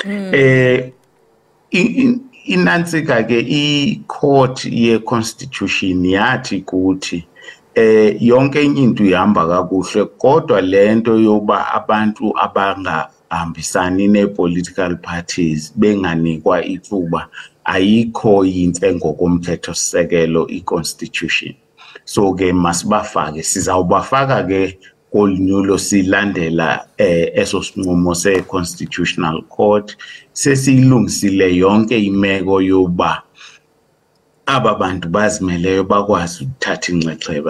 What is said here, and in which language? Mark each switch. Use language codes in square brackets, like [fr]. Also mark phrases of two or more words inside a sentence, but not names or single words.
[xh] Inantsika ke i-court ye-constitution yathi kuthi yonke into ihamba kakuhle kodwa lento yoba abantu abangahambisani ne- [en] political parties [xh] benganikwa ithuba ayikho yinhle ngokomthetho-sisekelo i-constitution. So ke masibafake, sizawubafaka ke kolunyulo silandela eso sinqumo se- [en] constitutional court. [xh] Sesiyilungisile yonke imeko yoba aba bantu bazimeleyo bakwazi ukuthatha inxexheba.